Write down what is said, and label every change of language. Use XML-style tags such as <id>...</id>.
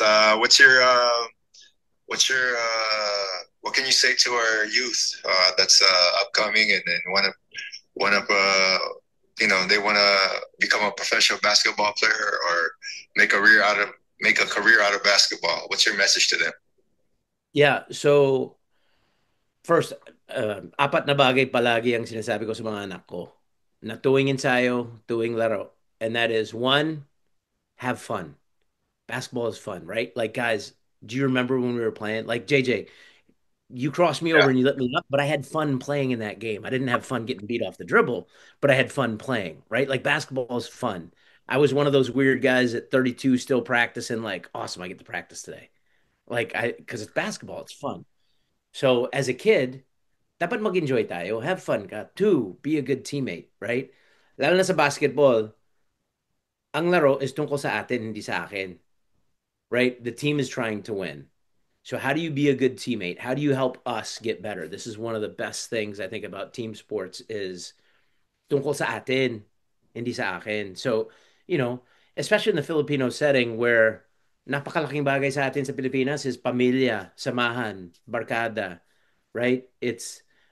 <en>What can you say to our youth that's upcoming and then they want to become a professional basketball player or make a career out of basketball? What's your message to them?</en> <tl>Yeah, so first, apat na bagay palagi ang sinasabi ko sa mga anak ko na tuwing ensayo, tuwing laro.</tl> <en>And that is, one, have fun. Basketball is fun, right? Like, guys, do you remember when we were playing? Like, JJ, you crossed me over and you let me up, but I had fun playing in that game. I didn't have fun getting beat off the dribble, but I had fun playing, right? Like, basketball is fun. I was one of those weird guys at 32 still practicing, like, awesome, I get to practice today. Because it's basketball, it's fun. So as a kid,</en> <tl>dapat mag-enjoy tayo.</tl> <en>Have fun ka. Two, be a good teammate, right?</en> <tl>Lalo na sa basketball, ang laro is tungkol sa atin, hindi sa akin.</tl> <en>Right? The team is trying to win. So how do you be a good teammate? How do you help us get better? This is one of the best things I think about team sports is</en> <tl>tungkol sa atin, hindi sa akin.</tl> <en>So, especially in the Filipino setting where</en> <tl>napakalaking bagay sa atin sa Pilipinas</tl> <en>is</en> <tl>pamilya, samahan, barkada,</tl> <en>right? It's</en>